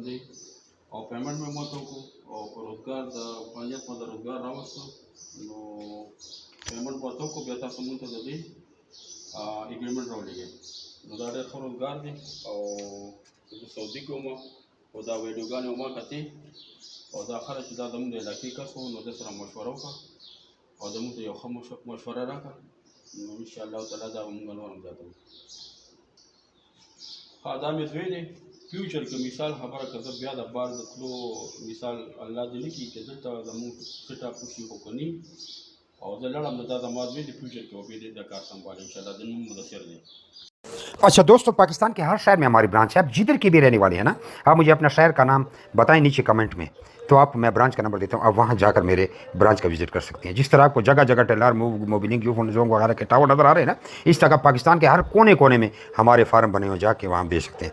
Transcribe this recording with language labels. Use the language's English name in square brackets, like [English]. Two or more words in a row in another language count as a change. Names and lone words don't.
[Pashto] دی او پیمنټ مې مو ته وکړو او په روزګار د فعالیت په روزګار راوسته نو پیمنټ مو ته وکړو بیا تاسو مونږ ته د دې اګریمنټ راولېږئ نو دا ډېر ښه روزګار دی او زه سعودي کې وم او دا ویډیوګانې وما کتې او دا خلک چې دا زموږ د علاقې کس و نو ده سره مشوره وکړه او زموږ ته یو ښه مشوره راکړه نو [Arabic] انشاءالله تعالی [Pashto] دا به مونږ نور هم زیاتوو ها دا مې زوی دی فیوچر کې مثال خبره که زه بیا د بار د تلو مثال الله دې نه کړي چې دلته زموږ [English] set up [Pashto] وشي خو که نه او زه لاړم نو دا زما زوی دی فیوچر کې به بیا دا کار سنبھالي انشاءالله د نوم مدثر دی [Urdu] اچھا دوستو، پاکستان کے ہر شہر میں ہماری برانچ ہے. آپ جدھر کی بھی رہنے والے ہیں نا، آپ مجھے اپنا شہر کا نام بتائیں نیچے کمنٹ میں، تو آپ میں برانچ کا نمبر دیتا ہوں، آپ وہاں جا کر میرے برانچ کا وزٹ کر سکتے ہیں. جس طرح آپ کو جگہ جگہ ٹیلر موبلنگ یوفون جونگ وغیرہ کے ٹاور نظر آ رہے ہیں نا، اس طرح پاکستان کے ہر کونے کونے میں ہمارے فارم بنے ہوئے جا کے وہاں بیچ سکتے ہیں.